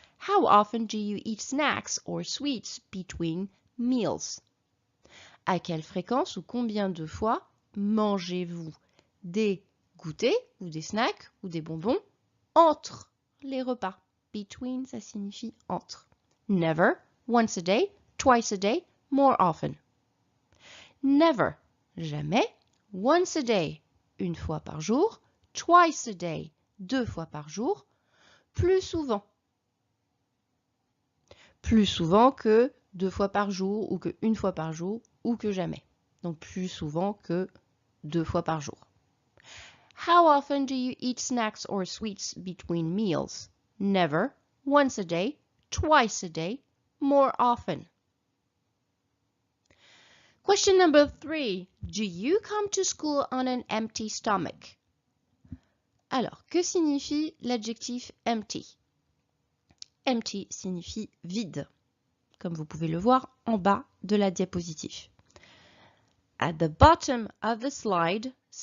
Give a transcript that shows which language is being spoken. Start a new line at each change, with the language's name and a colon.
English: How often do you eat snacks or sweets between meals?
French: À quelle fréquence ou combien de fois mangez-vous des goûters ou des snacks ou des bonbons entre les repas? Between, ça signifie entre.
English: Never, once a day, twice a day, more often.
French: Never, jamais.
English: Once a day,
French: une fois par jour.
English: Twice a day,
French: deux fois par jour. Plus souvent. Plus souvent que deux fois par jour ou que une fois par jour ou que jamais. Donc plus souvent que deux fois par jour.
English: How often do you eat snacks or sweets between meals? Never, once a day, twice a day, more often. Question number 3. Do you come to school on an empty stomach?
French: Alors, que signifie l'adjectif empty? Empty signifie vide, comme vous pouvez le voir en bas de la diapositive.
English: At the bottom of the slide